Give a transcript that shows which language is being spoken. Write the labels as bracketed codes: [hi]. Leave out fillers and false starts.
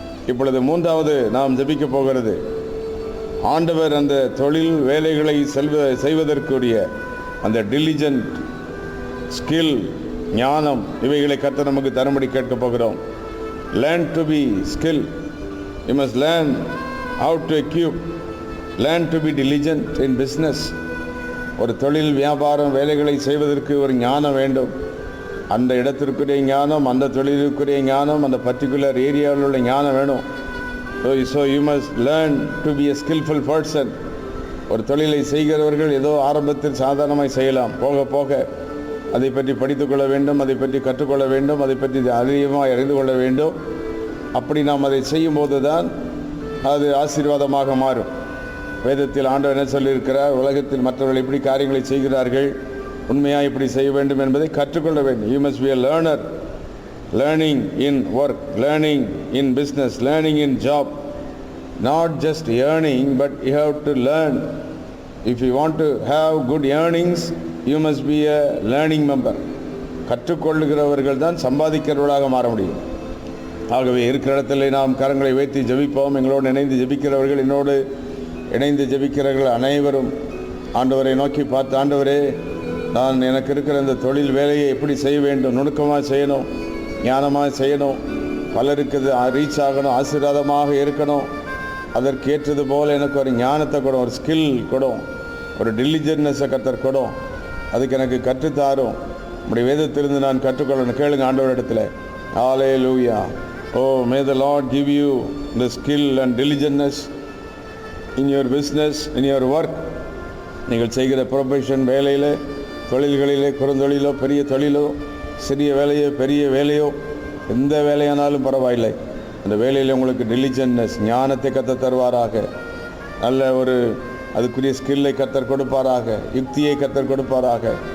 [ta] இப்பொழுது மூன்றாவது நாம் ஜெபிக்க போகிறது, ஆண்டவர் அந்த தொழில் வேலைகளை செய்வதற்குரிய அந்த டிலிஜென்ட் ஸ்கில், ஞானம், இவைகளை கர்த்தர் நமக்கு தரும்படி கேட்க போகிறோம். [en] Learn to be skilled. You must learn how to equip. Learn to be diligent in business. [ta] ஒரு தொழில் வியாபாரம் வேலைகளை செய்வதற்கு ஒரு ஞானம் வேண்டும். அந்த இடத்திற்குரிய ஞானம், அந்த தொழிலுக்குரிய ஞானம், அந்த பர்டிகுலர் ஏரியாவில் உள்ள ஞானம் வேணும். [en] So you must learn to be a skillful person. [ta] ஒரு தொழிலை செய்கிறவர்கள் ஏதோ ஆரம்பத்தில் சாதாரணமாக செய்யலாம். போக போக அதை பற்றி படித்துக்கொள்ள வேண்டும், அதை பற்றி கற்றுக்கொள்ள வேண்டும், அதை பற்றி அதிகமாக அறிந்து கொள்ள வேண்டும். அப்படி நாம் அதை செய்யும்போது தான் அது ஆசீர்வாதமாக மாறும். வேதத்தில் ஆண்டவர் என்ன சொல்லியிருக்கிறார், உலகத்தில் மற்றவர்கள் எப்படி காரியங்களை செய்கிறார்கள், உண்மையாக இப்படி செய்ய வேண்டும் என்பதை கற்றுக்கொள்ள வேண்டும். [en] You must be a learner. Learning in work, learning in business, learning in job. Not just earning, but you have to learn. If you want to have good earnings, you must be a learning member. [ta] கற்றுக்கொள்ளுகிறவர்கள் தான் சம்பாதிக்கிறவர்களாக மாற முடியும். ஆகவே இருக்கிற இடத்துல நாம் கரங்களை வைத்து ஜெபிப்போம். எங்களோடு இணைந்து ஜெபிக்கிறவர்கள், என்னோடு இணைந்து ஜெபிக்கிறவர்கள் அனைவரும் ஆண்டவரை நோக்கி பார்த்து, ஆண்டவரே, நான் எனக்கு இருக்கிற இந்த தொழில் வேலையை எப்படி செய்ய வேண்டும், நுணுக்கமாக செய்யணும், ஞானமாக செய்யணும், பலருக்கு ரீச் ஆகணும், ஆசீர்வாதமாக இருக்கணும், அதற்கு ஏற்றது போல் எனக்கு ஒரு ஞானத்தை கொடும், ஒரு ஸ்கில் கொடும். ஒரு டிலிஜென்ட்னஸை கர்த்தர் கொடும். அதுக்கு எனக்கு கற்றுத்தாரும். நம்முடைய வேதத்திலிருந்து நான் கற்றுக்கொள்ளணும். கேளுங்க ஆண்டவர் இடத்துல. ஹல்லேலூயா. [en] Oh, may the Lord give you the skill and diligentness in your business, in your work. [ta] நீங்கள் செய்கிற ப்ரொஃபஷன், வேலையில், தொழில்களிலே, குறுந்தொழிலோ பெரிய தொழிலோ, சிறிய வேலையோ பெரிய வேலையோ, எந்த வேலையானாலும் பரவாயில்லை. அந்த வேலையில் உங்களுக்கு டிலிஜென்ட்னஸ், ஞானத்தை கற்றுத் தருவாராக. நல்ல ஒரு அதுக்குரிய ஸ்கில்லை கர்த்தர் கொடுப்பாராக. யுக்தியை கர்த்தர் கொடுப்பாராக.